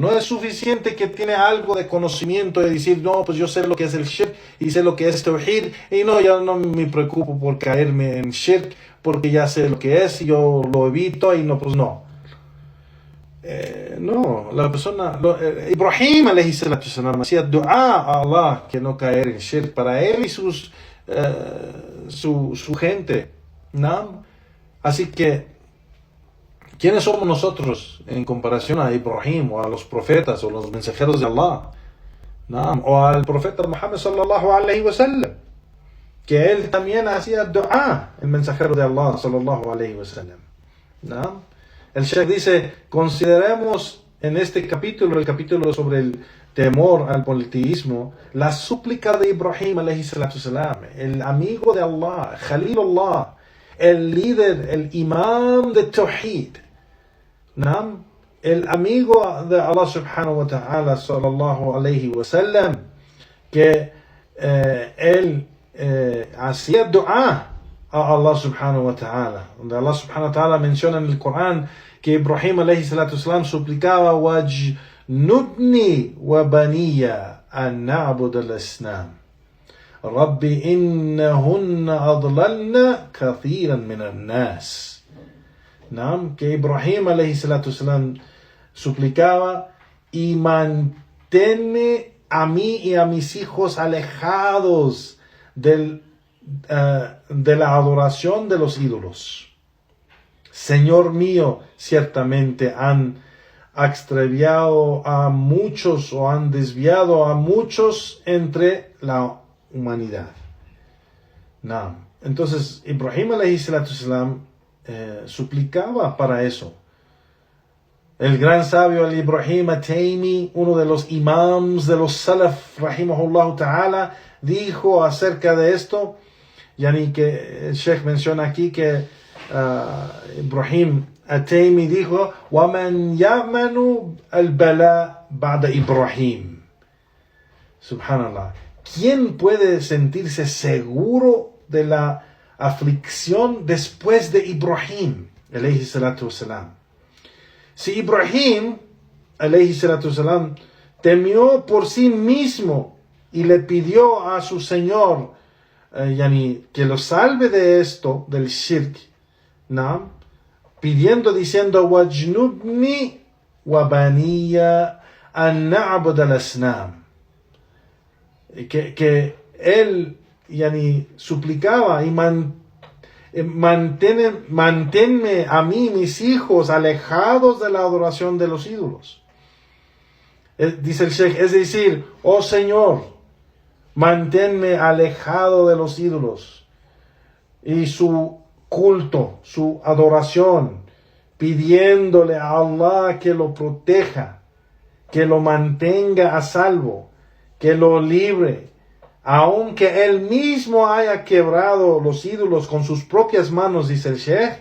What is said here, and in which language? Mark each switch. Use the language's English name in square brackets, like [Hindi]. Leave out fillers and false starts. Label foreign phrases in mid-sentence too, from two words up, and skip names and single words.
[Spanish] No es suficiente que tiene algo de conocimiento de decir, no, pues yo sé lo que es el shirk y sé lo que es tawhid, y no, ya no me preocupo por caerme en shirk porque ya sé lo que es y yo lo evito, y no, pues no. No, la persona, Ibrahim [Arabic] عليه الصلاة والسلام [Spanish] hacía dua a Allah que no caer en shirk para él y su gente, ¿no? Así que, ¿quiénes somos nosotros en comparación a Ibrahim o a los profetas o los mensajeros de Allah, ¿no? O al profeta Muhammad [Arabic] صلى الله عليه وسلم, [Spanish] que él también hacía dua, el mensajero de Allah [Arabic] صلى الله عليه وسلم, [Spanish] ¿no? El Sheikh dice, consideremos en este capítulo, el capítulo sobre el temor al politeísmo, la súplica de Ibrahim [Arabic] عليه الصلاة السلام, [Spanish] el amigo de Allah, Khalilullah, el líder, el imam de Tawhid, ¿no? El amigo de Allah [Arabic] سبحانه وتعالى صلى الله عليه وسلم, [Spanish] que él hacía dua a Allah [Arabic] سبحانه وتعالى, [Spanish] donde Allah [Arabic] سبحانه وتعالى [Spanish] menciona en el Corán que Ibrahim [Arabic] عليه الصلاة والسلام [Spanish] suplicaba [Arabic] واجنبني وبني أن نعبد الأصنام رب إنهن أضللن كثيرا من الناس. [Spanish] Que Ibrahim [Arabic] عليه الصلاة والسلام [Spanish] suplicaba, y manténme a mí y a mis hijos alejados de la adoración de los ídolos. Señor mío, ciertamente han extraviado a muchos o han desviado a muchos entre la humanidad. No. Entonces, Ibrahim [Arabic] عليه الصلاة والسلام [Spanish] suplicaba para eso. El gran sabio Al-Ibrahim At-Taymi, uno de los imams de los Salaf, [Arabic] رحمه الله تعالى, [Spanish] dijo acerca de esto, yani que el Sheikh menciona aquí que Ibrahim At-Taymi dijo, [Arabic] وَمَنْ يَأْمَنُ الْبَلَاءَ بَعْدَ Ibrahim. [Spanish] Subhanallah. ¿Quién puede sentirse seguro de la aflicción después de Ibrahim [Arabic] عليه الصلاة والسلام? [Spanish] Si Ibrahim [Arabic] عليه الصلاة والسلام [Spanish] temió por sí mismo y le pidió a su Señor que lo salve de esto, del shirk, ¿no? Pidiendo, diciendo, [Arabic] واجنبني وبني أن نعبد الأصنام, [Spanish] que él suplicaba y manténme a mí y mis hijos alejados de la adoración de los ídolos. Dice el Sheikh, es decir, oh Señor, manténme alejado de los ídolos y su culto, su adoración, pidiéndole a Allah que lo proteja, que lo mantenga a salvo, que lo libre, aunque él mismo haya quebrado los ídolos con sus propias manos, dice el Sheikh.